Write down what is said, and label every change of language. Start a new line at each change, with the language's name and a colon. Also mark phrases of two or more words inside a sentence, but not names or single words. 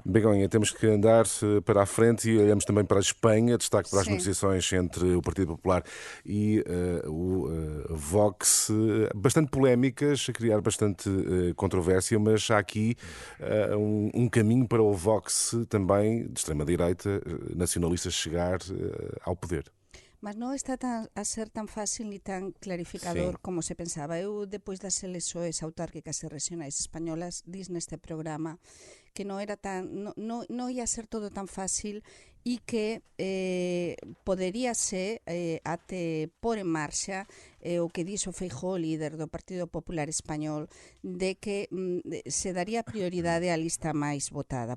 Portuguese: Begonha, temos que andar para a frente e olhamos também para a Espanha, destaque para as negociações entre o Partido Popular e o Vox, bastante polémicas, a criar bastante controvérsia, mas há aqui um caminho para o Vox também, de extrema-direita, nacionalista, chegar ao poder.
Galician: Mas non está a ser tan fácil ni tan clarificador como se pensaba. Eu, depois das eleições autárquicas e regionais españolas, dis neste programa que non ia ser todo tan fácil e que podería ser até pôr en marcha o que dixo Feijóo, líder do Partido Popular Español, de que se daría prioridade á lista máis votada.